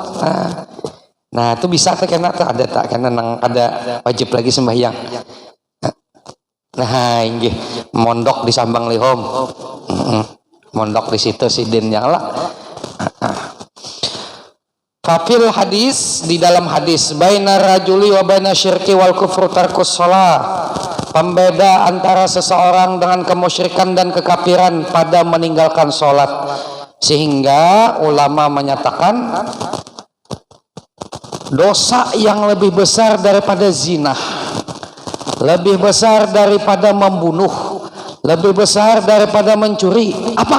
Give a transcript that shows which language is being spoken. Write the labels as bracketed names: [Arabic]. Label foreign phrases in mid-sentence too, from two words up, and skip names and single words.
[Banjar] Nah itu bisa tuh kena tuh ada tak karena nang ada wajib lagi sembahyang. Nah ini mondok di Sambang Lihom, mondok di situ sidin yang lah. [Arabic] ففي الحديث, [Banjar] di dalam hadis, [Arabic] بين الرجل وبين الشرك والكفر ترك الصلاة, [Banjar] pembeda antara seseorang dengan kemusyrikan dan kekafiran pada meninggalkan sholat. Sehingga ulama menyatakan dosa yang lebih besar daripada zina, lebih besar daripada membunuh, lebih besar daripada mencuri, apa?